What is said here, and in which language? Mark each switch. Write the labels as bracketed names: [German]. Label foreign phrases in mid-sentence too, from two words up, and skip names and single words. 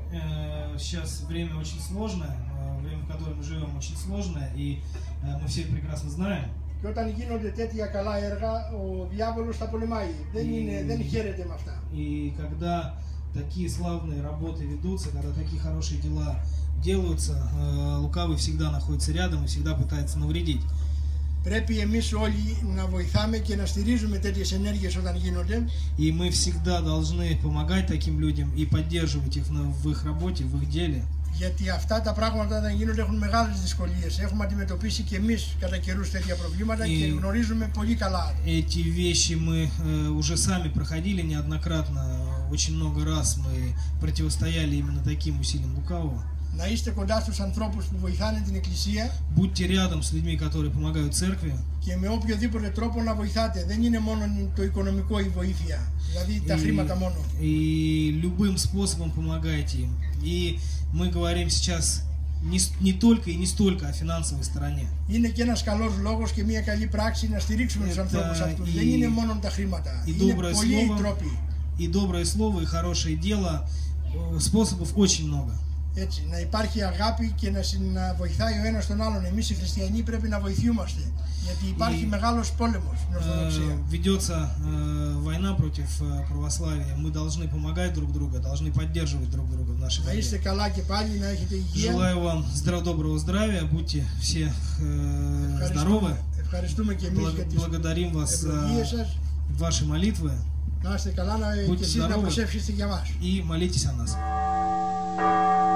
[Russian] Сейчас время очень сложное, время, в котором мы живем, очень сложное, и мы все это прекрасно знаем. [Greek] Και όταν γίνονται τέτοια καλά έργα, ο διάβολος τα πολεμάει. Δεν χαίρεται με αυτά. [Russian] И когда такие славные работы ведутся, когда такие хорошие дела делаются, лукавый всегда находится рядом и всегда пытается навредить. [Greek] Πρέπει εμείς όλοι να βοηθάμε και να στηρίζουμε τέτοιες ενέργειες όταν γίνονται. [Russian] И мы всегда должны помогать таким людям и поддерживать их в их работе, в их деле. [Greek] Γιατί αυτά τα πράγματα όταν γίνονται έχουν μεγάλες δυσκολίες. Έχουμε αντιμετωπίσει και εμείς κατά καιρούς τέτοια προβλήματα και γνωρίζουμε πολύ καλά. [Russian] Эти вещи мы уже сами проходили неоднократно. Очень много раз мы противостояли именно таким усилиям лукавого. [Greek] Να είστε κοντά στους ανθρώπους που βοηθάνε την Εκκλησία. [Russian] Будьте рядом с людьми, которые помогают церкви. [Greek] Και με οποιοδήποτε τρόπο να βοηθάτε. Δεν είναι μόνο το οικονομικό η βοήθεια, δηλαδή τα χρήματα μόνο. [Russian] И любым способом помогайте им. И мы говорим сейчас не только и не столько о финансовой стороне. [Greek] Είναι και ένας καλός λόγος και μια καλή πράξη να στηρίξουμε τους ανθρώπους αυτούς. Δεν είναι μόνο τα χρήματα. Είναι πολλοί οι τρόποι. [Russian] И доброе слово, и хорошее дело. Способов очень много. [Greek] Έτσι, να υπάρχει αγάπη και να βοηθάει ο ένας τον άλλον. Εμείς οι χριστιανοί πρέπει να βοηθιούμαστε, γιατί υπάρχει μεγάλος πόλεμος στην Ορθοδοξία. [Russian] Ведется война против православия. Мы должны помогать друг другу, должны поддерживать друг друга в нашей борьбе. [Greek] Να είστε καλά και пάλι, να έχετε υγεία. [Russian] Желаю вам доброго здравия, будьте все здоровы. [Greek] Ευχαριστούμε και εμείς για τις ευλογίες σας. [Russian] Ваши молитвы. [Greek] Να είστε καλά και εσείς να προσεύχεστε για μας. [Russian] И молитесь о нас.